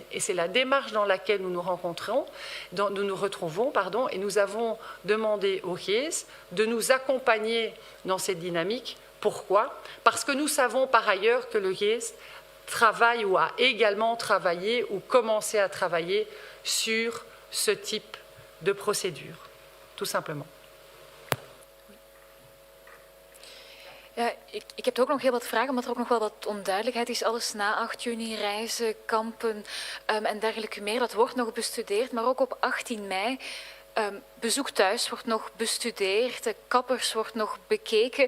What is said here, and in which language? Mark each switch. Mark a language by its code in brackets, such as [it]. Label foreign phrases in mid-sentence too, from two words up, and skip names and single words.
[fr] Et c'est la démarche dans laquelle nous nous retrouvons, et nous avons demandé au GIES de nous accompagner dans cette dynamique. Pourquoi? Parce que nous savons par ailleurs que le GIES travaille ou a également travaillé ou commencé à travailler sur ce type de procédure, tout simplement. [nl] Ja, ik heb ook nog heel wat vragen, omdat er ook nog wel wat onduidelijkheid is. Alles na 8 juni, reizen, kampen en dergelijke meer. Dat wordt nog bestudeerd, maar ook op 18 mei Bezoek thuis wordt nog bestudeerd, de kappers wordt nog bekeken.